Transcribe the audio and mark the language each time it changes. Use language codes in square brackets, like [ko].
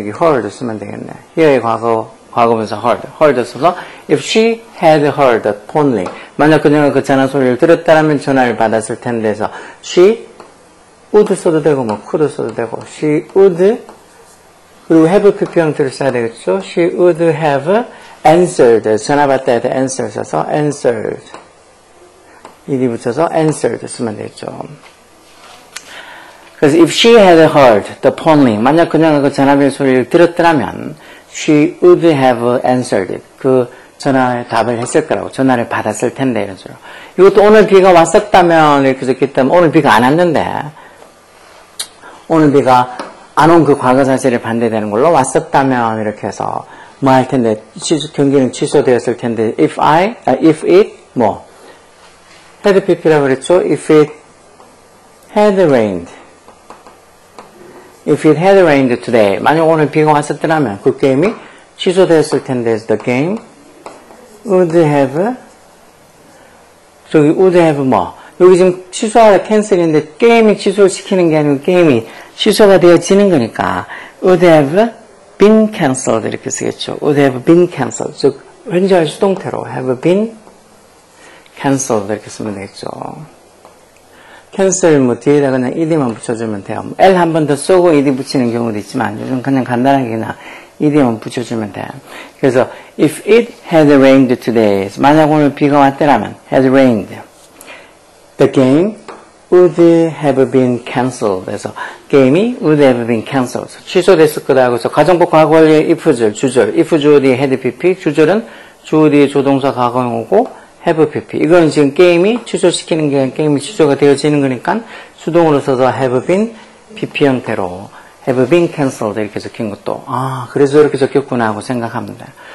[ko] 여기 heard 쓰면 되겠네. hear의 과거분사 heard 써서 [en] if she had heard the phone ring [ko] 만약 그녀가 그 전화 소리를 들었다면 전화를 받았을 텐데 해서 she would 써도 되고 뭐 could 써도 되고 she would 그리고 have PP형들을 써야 되겠죠. [en] she would have answered [ko] 전화 받다 해도 [en] answer 써서 answered ed 붙여서 answered 쓰면 되겠죠. 그래서 if she had heard the phone ring [ko] 만약 그녀가 그 전화벨 소리를 들었더라면 [en] she would have answered it. [ko] 그 전화에 답을 했을 거라고 전화를 받았을 텐데 이런 식으로. 이것도 오늘 비가 왔었다면 이렇게 적기 때문에 오늘 비가 안 왔는데 오늘 비가 안 온 그 과거 사실에 반대되는 걸로 왔었다면 이렇게 해서 뭐 할 텐데 경기는 취소되었을 텐데 if it 뭐 had pp라고 그랬죠. [en] if it had rained if it had rained today [ko] 만약 오늘 비가 왔었더라면 그 게임이 취소되었을 텐데 the game would have 저기 would have 뭐 여기 지금 취소하다 캔슬인데 게임이 취소시키는 게 아니고 게임이 취소가 되어지는 거니까 [en] would have been cancelled [ko] 이렇게 쓰겠죠. [en] would have been cancelled [ko] 즉 현재할 수동태로 [en] have been cancelled [ko] 이렇게 쓰면 되겠죠. cancel 뭐 뒤에다 그냥 ed만 붙여주면 돼요. L 한 번 더 쏘고 ed 붙이는 경우도 있지만 요즘 그냥 간단하게 그냥 ed만 붙여주면 돼요. [en] 그래서 if it had rained today [ko] 만약 오늘 비가 왔더라면 [en] had rained the game would have been cancelled 그래서 게임이 would have been cancelled 취소됐을 거다. [ko] 그래서 가정법 과거 완료의 if줄 주절 if 주어 뒤에 had pp 주절은 주어 뒤에 조동사 과거형 오고 have pp 이건 지금 게임이 취소시키는 게 아니라 게임이 취소가 되어지는 거니까 수동으로 써서 have been pp 형태로 [en] have been cancelled [ko] 이렇게 적힌 것도 그래서 이렇게 적혔구나 하고 생각하면 돼요.